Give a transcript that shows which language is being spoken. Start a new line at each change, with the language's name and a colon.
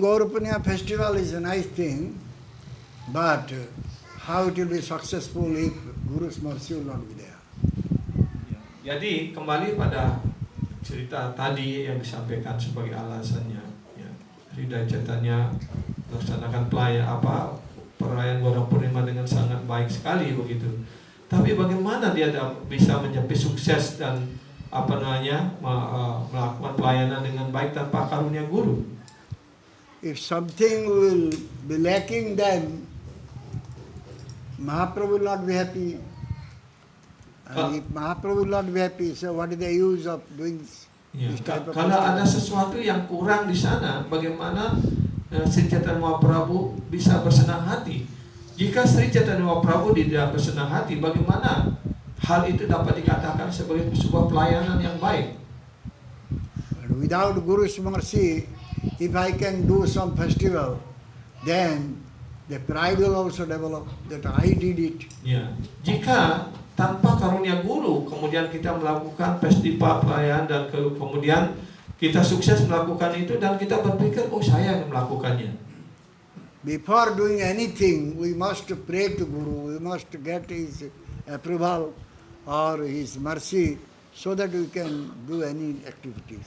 English: Gaura Purnima festival is a nice thing, but how it will be successful if Guru's mercy will not be there?
Indonesian: Jadi kembali pada cerita tadi yang disampaikan sebagai alasannya, ya, Hridaya Chaitanya melaksanakan perayaan Gora Purnima dengan sangat baik sekali begitu. Tapi bagaimana dia bisa mencapai sukses dan melakukan pelayanan dengan baik tanpa karunia guru?
English: If something will be lacking, then Mahaprabhu will not be happy. And if Mahaprabhu will not be happy, so what is the use of doing
Indonesian: Ya,
English: this type of
Indonesian: kalau ada sesuatu yang kurang di sana, bagaimana Sri Chaitanya Mahaprabhu bisa bersenang hati? Jika Sri Chaitanya Mahaprabhu tidak bersenang hati, bagaimana hal itu dapat dikatakan sebagai sebuah pelayanan yang baik?
English: But without Guru's mercy, if I can do some festival, then the pride will also develop that I did it.
Indonesian: Ya, jika tanpa karunia guru, kemudian kita melakukan festival perayaan dan kemudian kita sukses melakukan itu dan kita berpikir, oh saya yang melakukannya.
English: Before doing anything, we must pray to Guru, we must get his approval or his mercy so that we can do any activities.